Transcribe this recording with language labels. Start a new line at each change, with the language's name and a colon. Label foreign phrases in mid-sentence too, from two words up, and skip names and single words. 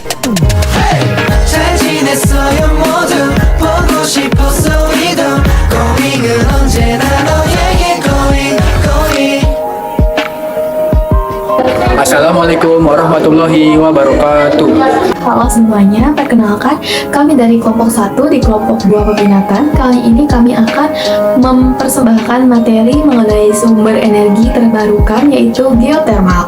Korean: 잘 지냈어요 모두 보고 싶었어 우리도 고민은 언제나 너에게
English: going going.
Arabic: السلام عليكم ورحمة الله وبركاته.
Indonesian: Halo semuanya, perkenalkan kami dari kelompok 1 di kelompok 2 peminatan. Kali ini kami akan mempersembahkan materi mengenai sumber energi terbarukan yaitu geothermal.